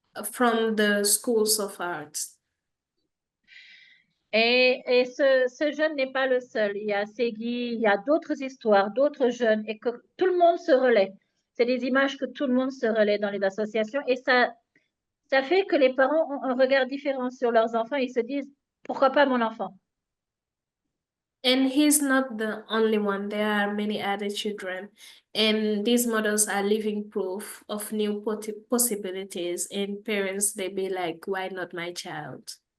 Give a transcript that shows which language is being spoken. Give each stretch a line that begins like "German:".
English: From the schools of arts.
French: Et ce jeune n'est pas le seul. Il y a CASY, il y a d'autres histoires, d'autres jeunes, et que tout le monde se relaie. C'est des images que tout le monde se relaie dans les associations, et ça fait que les parents ont un regard différent sur leurs enfants. Ils se disent, pourquoi pas mon enfant?
English: And he's not the only one. There are many other children. And these models are living proof of new possibilities. And parents, they be like, why not my child?